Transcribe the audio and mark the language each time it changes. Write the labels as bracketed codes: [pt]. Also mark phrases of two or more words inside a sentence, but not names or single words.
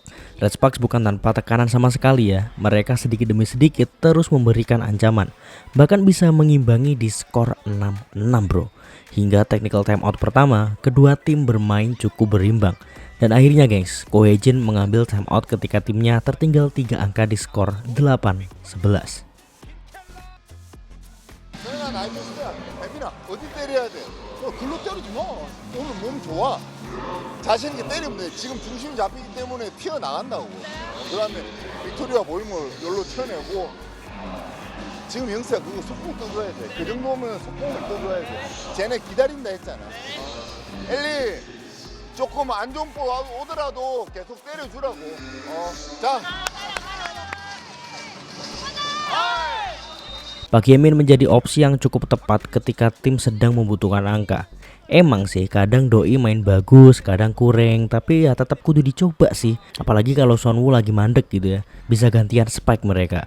[id] Red Sparks bukan tanpa tekanan sama sekali ya. Mereka sedikit demi sedikit terus memberikan ancaman. Bahkan bisa mengimbangi di skor 6-6 bro. Hingga [en] technical timeout [id] pertama, kedua tim bermain cukup berimbang. Dan akhirnya gengs, Ko Hae-jin mengambil timeout ketika timnya tertinggal 3 angka di skor 8-11. [ko] 혜민아 어디 때려야 돼? 글로 때리지 마. 오늘 몸 좋아. 자신 있게 때리면 돼. 지금 중심이 잡히기 때문에 튀어나간다고. 그 다음에 빅토리아 모임을 여기로 튀어내고 지금 영수야 그거 속공 떠줘야 돼. 그 정도면 속공을 떠줘야 돼. 쟤네 기다린다 했잖아. 엘리 조금 안 좋은 볼 오더라도 계속 때려주라고. 자. [id] Pak Yemin menjadi opsi yang cukup tepat ketika tim sedang membutuhkan angka. Emang sih kadang Doi main bagus, kadang kurang, tapi ya tetap kudu dicoba sih. Apalagi kalau Sonwoo lagi mandek gitu ya, bisa gantian spike mereka.